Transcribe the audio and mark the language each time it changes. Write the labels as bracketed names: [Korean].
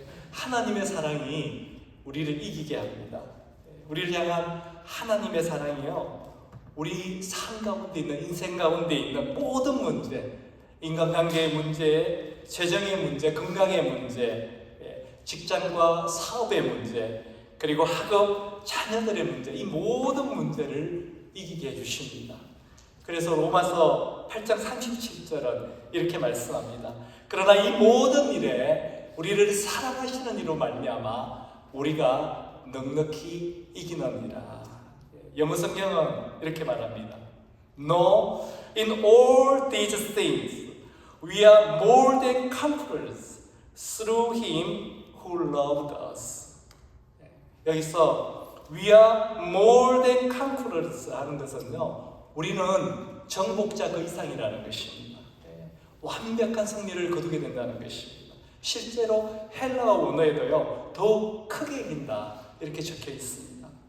[Korean] 하나님의 사랑이 우리를 이기게 합니다. 우리를 향한 하나님의 사랑이요, 우리 삶 가운데 있는, 인생 가운데 있는 모든 문제, 인간관계의 문제, 재정의 문제, 건강의 문제, 직장과 사업의 문제, 그리고 학업, 자녀들의 문제, 이 모든 문제를 이기게 해주십니다. 그래서 로마서 8장 37절은 이렇게 말씀합니다. 그러나 이 모든 일에 우리를 사랑하시는 이로 말미암아 우리가 넉넉히 이기느니라. 영어 성경은 이렇게 말합니다. [English] No, in all these things we are more than conquerors through him who loved us. [Korean] 여기서 [English] we are more than conquerors [Korean] 하는 것은요, 우리는 정복자 그 이상이라는 것입니다. 완벽한 승리를 거두게 된다는 것입니다. 실제로 헬라어 원어에도요, 더욱 크게 이긴다 이렇게 적혀 있습니다.